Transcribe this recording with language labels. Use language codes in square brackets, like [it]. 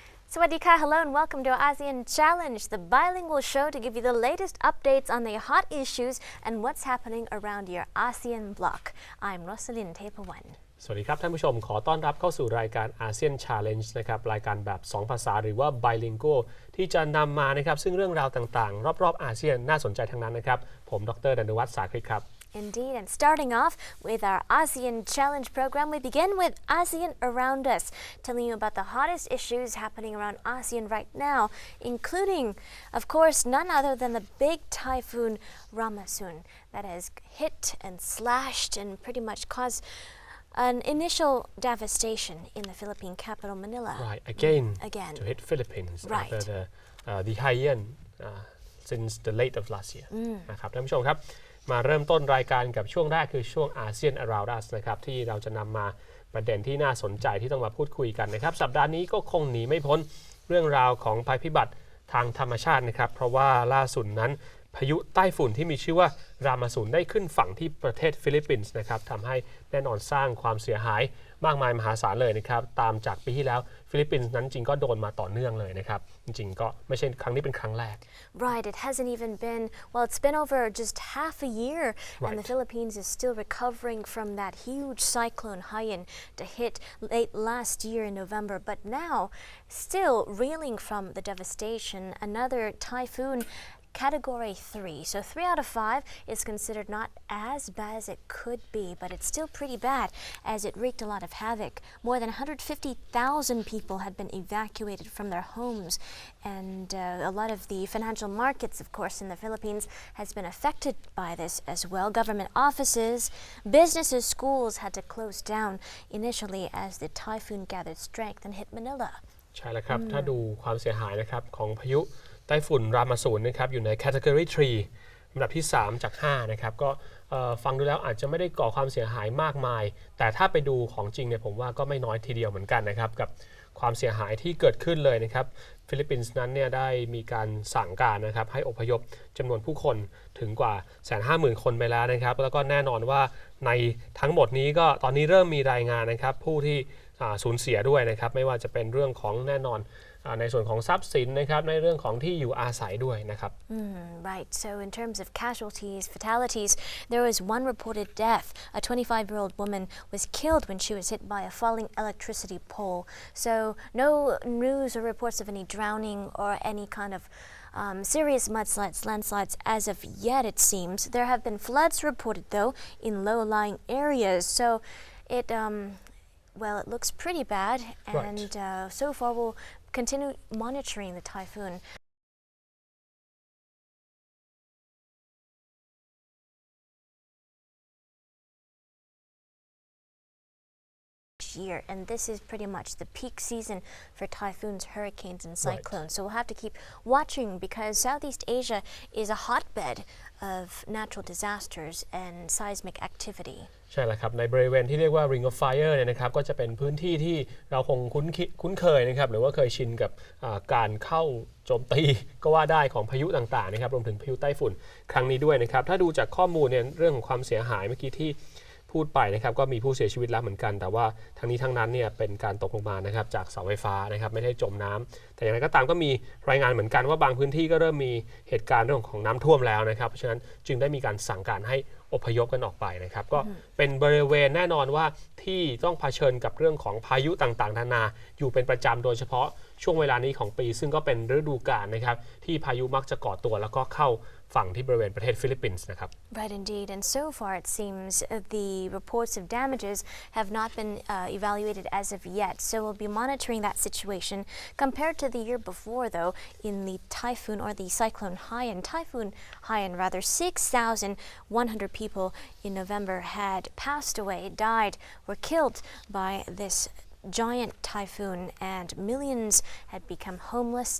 [en] Sawadika, hello and welcome to ASEAN Challenge, the bilingual show to give you the latest updates on the hot issues and what's happening around your ASEAN bloc. I'm Rosalind Tepawan. [th] สวัสดีครับท่านผู้ชมขอต้อนรับเข้าสู่รายการ ASEAN Challenge นะครับรายการแบบ2ภาษาหรือว่า bilingual ที่จะนำมานะครับซึ่งเรื่องราวต่างๆรอบๆอาเซียนน่าสนใจทั้งนั้นนะครับผมดร.ดนสาครครับ [en] Indeed, and starting off with our ASEAN Challenge program, we begin with ASEAN Around Us, telling you about the hottest issues happening around ASEAN right now, including, of course, none other than the big typhoon Ramasun that has hit and slashed and pretty much caused an initial devastation in the Philippine capital, Manila. Right, again. To hit Philippines right. after the high-end since the late of last year. [th] นะครับท่านผู้ชมครับมาเริ่มต้นรายการกับช่วงแรกคือช่วง ASEAN Around Us นะครับที่เราจะนำมาประเด็นที่น่าสนใจที่ต้องมาพูดคุยกันนะครับสัปดาห์นี้ก็คงหนีไม่พ้นเรื่องราวของภัยพิบัติทางธรรมชาตินะครับเพราะว่าล่าสุดนั้นพายุใต้ฝุ่นที่มีชื่อว่ารามาสุนได้ขึ้นฝั่งที่ประเทศฟิลิปปินส์นะครับทำให้แน่นอนสร้างความเสียหายมากมายมหาศาลเลยนะครับตามจากปีที่แล้วฟิลิปปินส์นั้นจริงก็โดนมาต่อเนื่องเลยนะครับจริงก็ไม่ใช่ครั้งนี้เป็นครั้งแรก [en] Right, it hasn't even been well it's been over just half a year and the Philippines is still recovering from that huge cyclone Haiyan that hit late last year in November but now still reeling from the devastation another typhoon Category 3. So 3 out of 5 is considered not as bad as it could be, but it's still pretty bad as it wreaked a lot of havoc. More than 150,000 people had been evacuated from their homes, and a lot of the financial markets, of course, in the Philippines has been affected by this as well. Government offices, businesses, schools had to close down initially as the typhoon gathered strength and hit Manila. [th] ใช่แล้วครับถ้าดูความเสียหายนะครับของพายุไต้ฝุ่นรามาสูนนะครับอยู่ใน Category 3 อันดับที่ 3 จาก 5 นะครับก็ฟังดูแล้วอาจจะไม่ได้ก่อความเสียหายมากมายแต่ถ้าไปดูของจริงเนี่ยผมว่าก็ไม่น้อยทีเดียวเหมือนกันนะครับกับ ความเสียหายที่เกิดขึ้นเลยนะครับฟิลิปปินส์นั้นเนี่ยได้มีการสั่งการนะครับให้อพยพจำนวนผู้คนถึงกว่า 150,000 คนไปแล้วนะครับแล้วก็แน่นอนว่าในทั้งหมดนี้ก็ตอนนี้เริ่มมีรายงานนะครับผู้ที่สูญเสียด้วยนะครับไม่ว่าจะเป็นเรื่องของแน่นอนในส่วนของทรัพย์สินนะครับในเรื่องของที่อยู่อาศัยด้วยนะครับ [en] Right. So in terms of casualties, fatalities, there was one reported death. A 25-year-old woman was killed when she was hit by a falling electricity pole. So no news or reports of any drowning or any kind of serious mudslides, landslides as of yet, it seems. There have been floods reported, though, in low-lying areas. So it looks pretty bad. And so far, we'll continue monitoring the typhoon. Year, and this is pretty much the peak season for typhoons, hurricanes, and cyclones. So we'll have to keep watching because Southeast Asia is a hotbed of natural disasters and seismic activity. [th] ใช่แล้วครับในบริเวณที่เรียกว่า Ring of Fire เนี่ยนะครับก็จะเป็นพื้นที่ที่เราคงคุ้นเคยนะครับหรือว่าเคยชินกับการเข้าโจมตีก็ว่าได้ของพายุต่างๆนะครับรวมถึงพายุไต้ฝุ่นครั้งนี้ด้วยนะครับถ้าดูจากข้อมูลเนี่ยเรื่องของความเสียหายเมื่อกี้ที่ พูดไปนะครับก็มีผู้เสียชีวิตแล้วเหมือนกันแต่ว่าทั้งนี้ทั้งนั้นเนี่ยเป็นการตกลงมานะครับจากเสาไฟฟ้านะครับไม่ได้จมน้ำแต่อย่างไรก็ตามก็มีรายงานเหมือนกันว่าบางพื้นที่ก็เริ่มมีเหตุการณ์เรื่องของน้ำท่วมแล้วนะครับเพราะฉะนั้นจึงได้มีการสั่งการให้อพยพกันออกไปนะครับก็เป็นบริเวณแน่นอนว่าที่ต้องเผชิญกับเรื่องของพายุต่างๆนานาอยู่เป็นประจำโดยเฉพาะช่วงเวลานี้ของปีซึ่งก็เป็นฤดูกาลนะครับที่พายุมักจะก่อตัวแล้วก็เข้าฝั่งที่บริเวณประเทศฟิลิปปินส์นะครับ [en] Right, indeed, and so far it seems the reports of damages have not been evaluated as of yet. So we'll be monitoring that situation. Compared to the year before, though, in the typhoon or the cyclone Haiyan, rather 6,100 people in November had passed away, died, were killed by this giant typhoon and millions had become homeless.